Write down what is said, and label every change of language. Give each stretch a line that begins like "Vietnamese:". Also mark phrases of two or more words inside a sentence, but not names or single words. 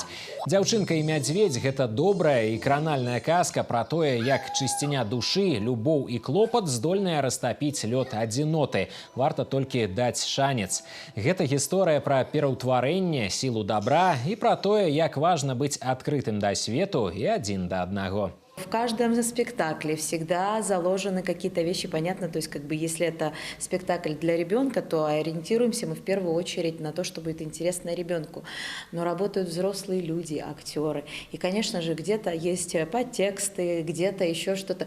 Belarusian: «Дзяўчынка і мядзведзь» – гэта добрая і кранальная казка пра тое, як чысціня душы, любоў і клопат здольныя растапіць лёд адзіноты. Варта толькі даць шанец. Гэта гісторыя пра пераўтварэнне, сілу добра і пра тое, як важна быць адкрытым да свету і адзін да аднаго.
Russian: В каждом спектакле всегда заложены какие-то вещи, понятно, то есть если это спектакль для ребенка, то ориентируемся мы в первую очередь на то, что будет интересно ребенку. Но работают взрослые люди, актеры. И, конечно же, где-то есть подтексты, где-то еще что-то.